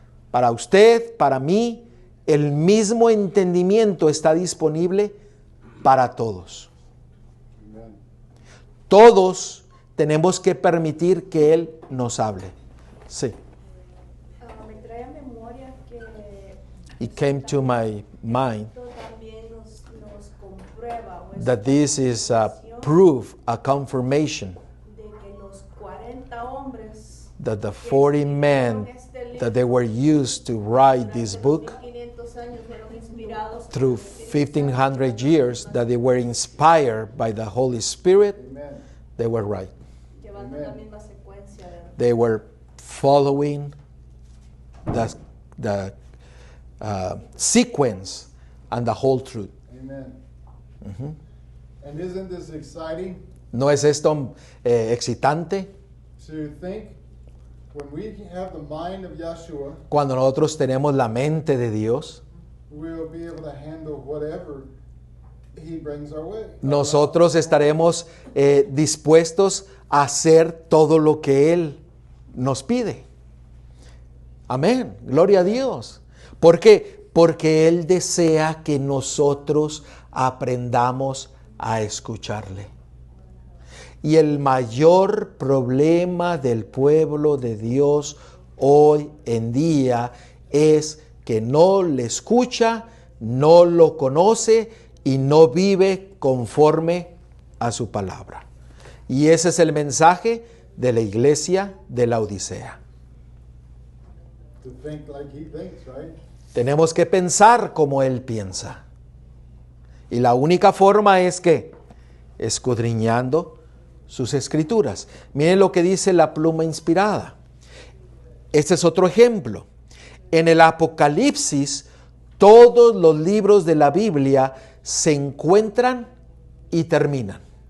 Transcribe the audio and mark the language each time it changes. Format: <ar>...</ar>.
<es>Para usted, para mí, el mismo entendimiento está disponible para todos.</es> <en>Amen.</en> <es>Todos tenemos que permitir que Él nos hable. Sí. Me trae a memoria que</es> <en>It came to my mind</en> <es>esto también nos comprueba o es</es> <en>that this is a proof, a confirmation</en> <es>de que los 40 hombres</es> <en>that the 40 men that they were used to write this book</en> <es>1500 años fueron inspirados</es> <en>through 1500 years, that they were inspired by the Holy Spirit, Amen. they were right.</en> <es>llevando la misma secuencia de</es> <en>They were following the sequence and the whole truth. Amen. And isn't this exciting</en> <es>¿No es esto excitante?</es> <en>to think when we have the mind of Yeshua,</en> <es>Cuando nosotros tenemos la mente de Dios,</es> <en>we'll be able to handle whatever He brings our way.</en> <es>nosotros estaremos dispuestos a hacer todo lo que Él nos pide. Amén. Gloria a Dios. ¿Por qué? Porque Él desea que nosotros aprendamos a escucharle. Y el mayor problema del pueblo de Dios hoy en día es que no le escucha, no lo conoce y no vive conforme a su palabra. Y ese es el mensaje de la iglesia de la Odisea.</es> <en>To think like he thinks, right?</en> <es>Tenemos que pensar como Él piensa. Y la única forma es que escudriñando sus escrituras. Miren lo que dice la pluma inspirada. Este es otro ejemplo. En el Apocalipsis, todos los libros de la Biblia se encuentran y terminan.</es>